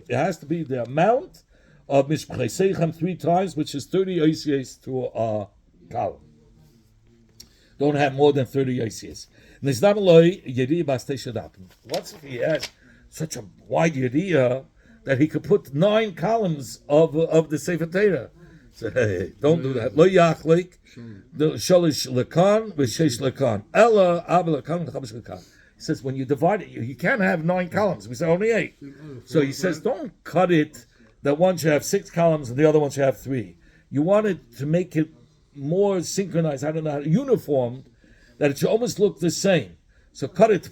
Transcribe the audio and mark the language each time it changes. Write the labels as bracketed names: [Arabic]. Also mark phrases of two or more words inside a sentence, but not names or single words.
[English] It has to be the amount of mishpchei 3 times, which is 30 oisies to a column. Don't have more than 30 oisies. What's if he has such a wide Yeriyah that he could put 9 columns of the [Hebrew] ספר תורה? [English] So hey, don't do that. [Hebrew] לא יחלק, the שליש לכאן ושש לכאן. אלא ארבע לכאן וחמש לכאן. [English] He says when you divide it, you can't have 9 columns. We say only 8. So he says don't cut it that one should have 6 columns and the other one should have 3. You want it to make it more synchronized. I don't know, uniform, that it should almost look the same. So cut it.